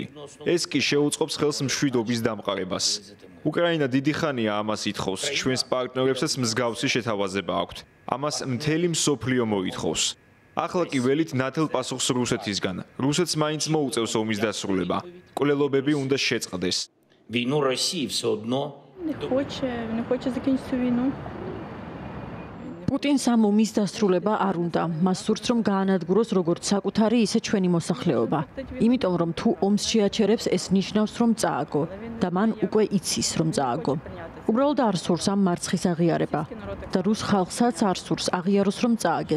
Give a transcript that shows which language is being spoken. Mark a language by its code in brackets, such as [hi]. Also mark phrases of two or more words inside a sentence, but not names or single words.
[ka] ეს კი შეუწყობს ხელს მშვიდობის დამყარებას. უკრაინა დიდი ხანია ამას ითხოვს. ჩვენს პარტნიორებსაც მსგავსი შეთავაზება აქვთ. ამას მთელი მსოფლიო მოითხოვს. ახლა კი ველით ნათელ პასუხს რუსეთისგან. რუსეთს მაინც მოუწევს ომის დასრულება. კვლელობები უნდა შეწყდეს. [uk] Війну Росії все одно не хоче закінчити війну. [ka] პუტინს ამ ომის დასრულება არ უნდა. მას სურს, რომ გაანადგუროს როგორც საკუთარი, ისე ჩვენი მოსახლეობა. იმიტომ, რომ თუ ომს შეაჩერებს, ეს ნიშნავს, რომ წააგო და მან უკვე იცის, რომ წააგო. უბრალოდ არ სურს ამ მარცხის აღიარება და რუს ხალხსაც არ სურს აღიაროს, რომ წააგეს.